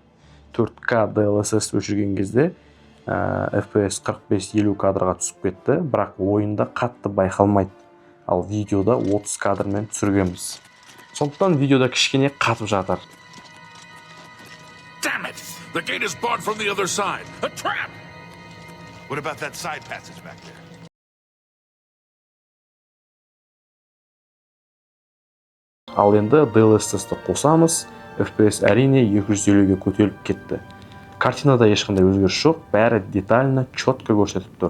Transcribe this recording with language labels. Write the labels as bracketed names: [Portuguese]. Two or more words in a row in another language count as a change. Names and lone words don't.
[Kazakh] 4K DLSS өшірген кезде FPS 45-50 кадрға түсіп кетті, бірақ ойында қатты байқалмайды. Ал видеода 30 кадрмен түсіргенбіз. Сондықтан видеода кішкене қатып жатыр. [English] Damn it! The gate is barred from the other side. A trap! What about that side passage back there? [Kazakh] Ал енді DLSS-ті қосамыз, FPS әрине 250-ге көтеріліп кетті. Картинада ешқандай өзгеріс жоқ, бәрі [Russian] детально, четко [Kazakh] көрсетіп тұр.